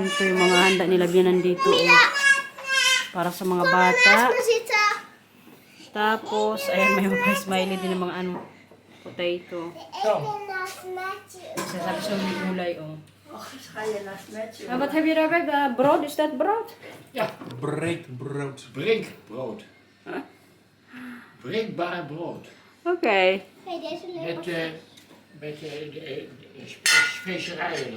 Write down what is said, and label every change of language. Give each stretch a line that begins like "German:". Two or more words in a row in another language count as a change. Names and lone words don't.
Filipino: So, yung mga handa nila biyanan dito. Para sa mga bata.
Dutch: We zitten.
Filipino: Tapos, ayan, may mga smiley din ng mga potato.
Dutch: Eten naast Matthew.
Filipino: Sasabi sa mga gulay,
Dutch: Ga je naast Matthew? Wat heb je daarbij? Brood? Is dat brood? Ja, Breekbrood. brinkbrood. Breekbaar brood. Oké. Hey, deze leuk. Met specerijen.